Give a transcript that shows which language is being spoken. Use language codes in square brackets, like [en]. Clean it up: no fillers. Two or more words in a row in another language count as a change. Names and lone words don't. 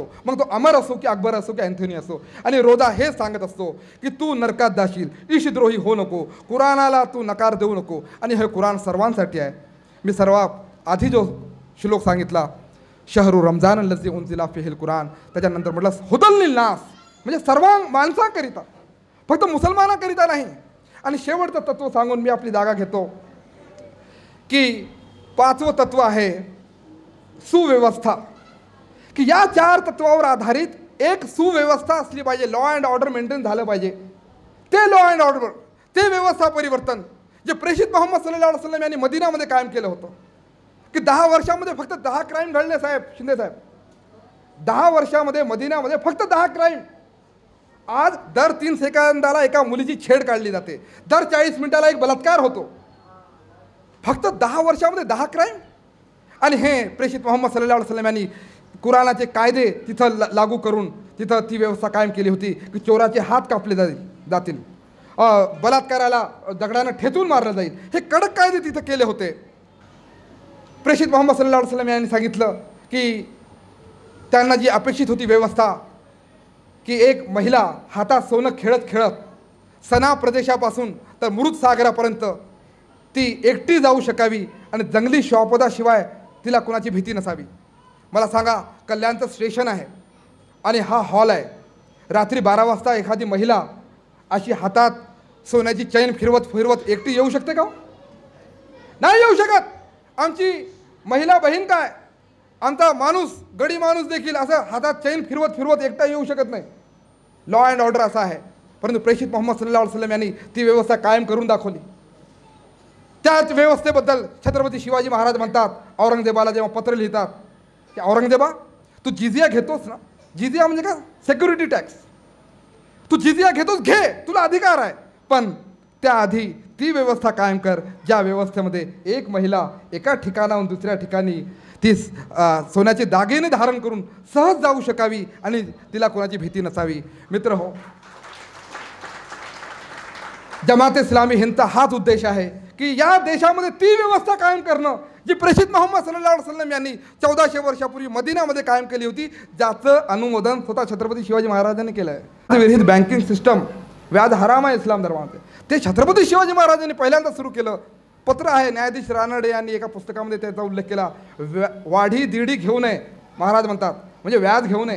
[mr] मग तो अमर असो की अकबर असो की अँथोनी असो. आणि रोजा हे सांगत असतो की तू नरकात जाशील, ईशद्रोही हो नको, कुराणाला तू नकार देऊ नको. आणि हे कुराण सर्वांसाठी आहे. मी सर्वात आधी जो श्लोक सांगितला, [ar] شهر رمضان الذي أنزل فيه القرآن, [mr] त्याच्यानंतर म्हटलं [ar] هدى للناس, [mr] म्हणजे सर्व माणसांकरिता, फक्त मुसलमानाकरिता नाही. आणि शेवटचं तत्व सांगून मी आपली जागा घेतो की 5वं तत्व आहे सुव्यवस्था. की या 4 तत्वावर आधारित एक सुव्यवस्था असली पाहिजे, [en] law and order maintain [mr] झालं पाहिजे. ते [en] law and order, [mr] ते व्यवस्था परिवर्तन जे प्रेषित मोहम्मद [ar] صلى الله عليه وسلم [mr] यांनी मदिनामध्ये कायम केलं होतं. की 10 वर्षामध्ये फक्त 10 क्राईम घडले साहेब, शिंदे साहेब, 10 वर्षामध्ये मदिनामध्ये फक्त 10 क्राईम. आज दर 3 सेकंदाला एका मुलीची छेड काढली जाते, दर 40 मिनिटाला एक बलात्कार होतो, फक्त 10 वर्षामध्ये 10 क्राईम. आणि हे प्रेषित मोहम्मद [ar] صلى الله عليه وسلم [mr] यांनी कुराणाचे कायदे तिथं लागू करून तिथं ती व्यवस्था कायम केली होती की चोराचे हात कापले जातील, बलात्काराला दगडानं ठेचून मारलं जाईल. हे कडक कायदे तिथं केले होते. प्रेषित मोहम्मद [ar] صلى الله عليه وسلم [mr] यांनी सांगितलं की त्यांना जी अपेक्षित होती व्यवस्था, की एक महिला हातात सोनं खेळत खेळत सना प्रदेशापासून तर मृत सागरापर्यंत ती एकटी जाऊ शकावी आणि जंगली श्वापदाशिवाय तिला कुणाची भीती नसावी. मला सांगा, कल्याणचं स्टेशन आहे आणि हा हॉल आहे. रात्री 12 वाजता एखादी महिला अशी हातात सोन्याची चैन फिरवत फिरवत एकटी येऊ शकते का? नाही येऊ शकत. आमची महिला बहीण काय, आमचा माणूस, गडी माणूस देखील असं हातात चैन फिरवत फिरवत एकटा येऊ शकत नाही. [en] law and order [mr] असा आहे. परंतु प्रेषित मोहम्मद [ar] صلى الله عليه وسلم [mr] यांनी ती व्यवस्था कायम करून दाखवली. त्याच व्यवस्थेबद्दल छत्रपती शिवाजी महाराज म्हणतात, औरंगजेबाला जेव्हा पत्र लिहितात की औरंगजेबा, तू जिजिया घेतोस ना, जिजिया म्हणजे का, [en] security tax, [mr] तू जिजिया घेतोस, घे, तुला अधिकार आहे, पण त्याआधी ती व्यवस्था कायम कर ज्या व्यवस्थेमध्ये एक महिला एका ठिकाणाहून दुसऱ्या ठिकाणी ती सोन्याचे दागिने धारण करून सहज जाऊ शकावी आणि तिला कोणाची भीती नसावी. मित्र हो, जमात इस्लामी हिंदचा हाच उद्देश आहे की या देशामध्ये ती व्यवस्था कायम करणं जी प्रेषित मोहम्मद [ar] صلى الله عليه وسلم [mr] यांनी 1400 वर्षापूर्वी मदिनामध्ये कायम केली होती, ज्याचं अनुमोदन स्वतः छत्रपती शिवाजी महाराजांनी केलं आहे. विरहित [en] banking system, [mr] व्याज हराम आहे इस्लाम धर्मामध्ये, ते छत्रपती शिवाजी महाराजांनी पहिल्यांदा सुरू केलं. पत्र आहे, न्यायाधीश रानडे यांनी एका पुस्तकामध्ये त्याचा उल्लेख केला. वाढी दीडी घेऊ नये महाराज म्हणतात, म्हणजे व्याज घेऊ नये.